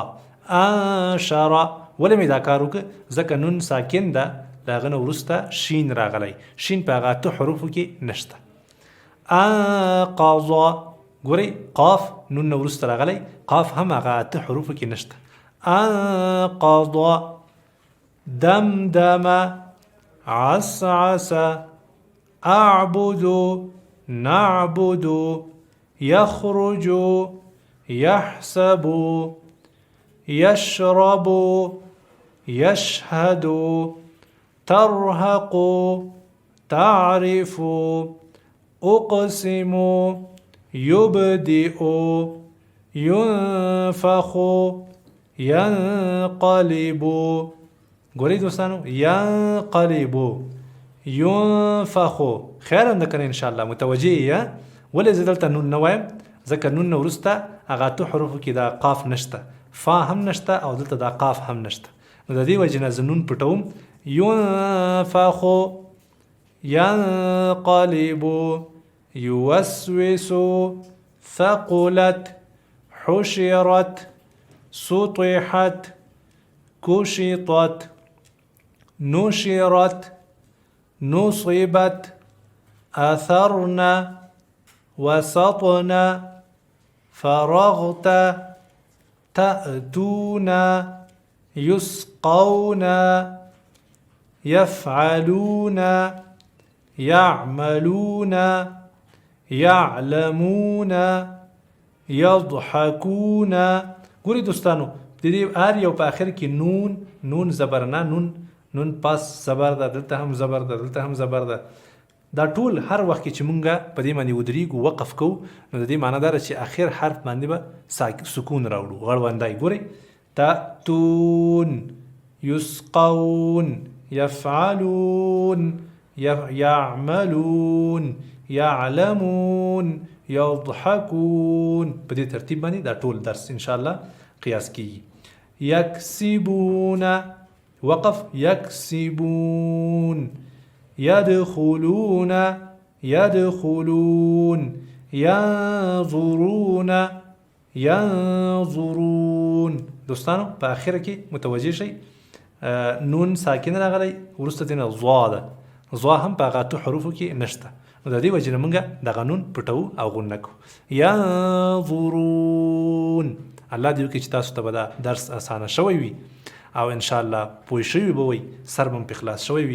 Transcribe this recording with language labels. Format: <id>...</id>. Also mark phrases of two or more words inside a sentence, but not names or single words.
<ps>انشر ولې مې دا کار وکړه؟ ځکه نون ساکن ده، د هغه نه وروسته شین راغلی، شین په هغه 8 حروفو کې نشته. انقض، ګورئ قاف نون نه وروسته راغلی، قاف هم هغه 8 حروفو کې نشته.</ps> <ar>انقض، دمدم، عسعس، اعبد، نعبد، يخرج، يحسب، يشرب، يشهد، ترهق، تعرف، اقسم، يبدئ، ينفخ، ينقلب.</ar> <ps>ګورئ دوستانو،</ps> <ar>ينقلب، ينفخ</ar> <ps>خیر هم ده کنه انشاءالله متوجه یې. ولې زه دلته نون نه وایم؟ ځکه نون نه وروسته هغه 8 حروفو کې دا قاف نشته، فا هم نشته او دلته دا قاف هم نشته، نو د دې وجې نه زه نون پټوم.</ps> <ar>ينفخ، ينقلب، يوسوس، ثقلت، حشرت، سطحت، كشطت، نشرت، نصبت، أثرنا، وسطنا، فرغت، تأتون، يسقون، يفعلون، يعملون، يعلمون، يضحكون.</ar> <ps>ګورئ دوستانو، د دې هر یو په آخر کې نون، نون زبر نه، نون پاس زبر ده، دلته هم زبر ده، دلته هم زبر ده. دا ټول هر وخت کې چې مونږه په دې باندې ودرېږو وقف کوو، نو د دې معنی دا ده چې آخر حرف باندې به سکون راوړو، غړوندی. ګورئ،</ps> <ar>تأتون، يسقون، يفعلون، يعملون، يعلمون، يضحكون.</ar> <ps>په دې ترتیب باندې دا ټول درس انشاءالله قیاس کیږي.</ps> <ar>يكسبون، وقف، يكسبون، يدخلون، يدخلون، ينظرون، ينظرون.</ar> <ps>دوستانو په آخر کې متوجه شئ، نون ساکن راغلی، وروسته دې نه ضا ده، ضا هم په هغه 8 حروفو کې نشته، نو د دې وجې نه مونږ دغه نون پټوو او غون نه کوو. ينظرون. الله دې وکړي چې تاسو ته به دا درس اسانه شوی وي او انشاءالله پوه شوي به وئ، سر به په خلاص شوی وي.</ps>